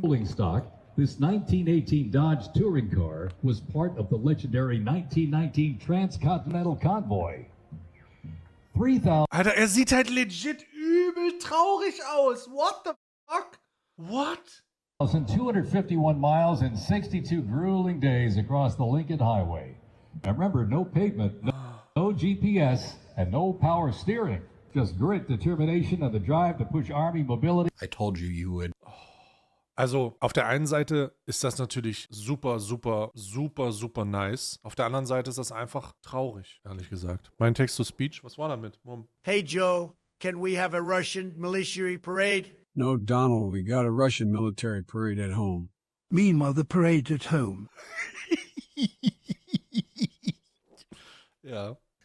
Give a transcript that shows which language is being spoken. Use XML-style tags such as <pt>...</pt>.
<en>Rolling stock, this 1918 Dodge touring car was part of the legendary 1919 Transcontinental Convoy. 3,000</en> <de>Alter, er sieht halt legit übel traurig aus.</de> <en>What the fuck? What? 251 miles and 62 grueling days across the Lincoln Highway. And remember, no pavement, no GPS, and no power steering. Just grit, determination, and the drive to push Army mobility. I told you you would</en> <de>Also, auf der einen Seite ist das natürlich super, super, super, super nice. Auf der anderen Seite ist das einfach traurig, ehrlich gesagt. Mein Text-to-Speech, was war damit?</de> <en>Mom. Hey, Joe, can we have a Russian military parade? No, Donald, we got a Russian military parade at home. Meanwhile, the parade at home.</en> <de>Ja.</de>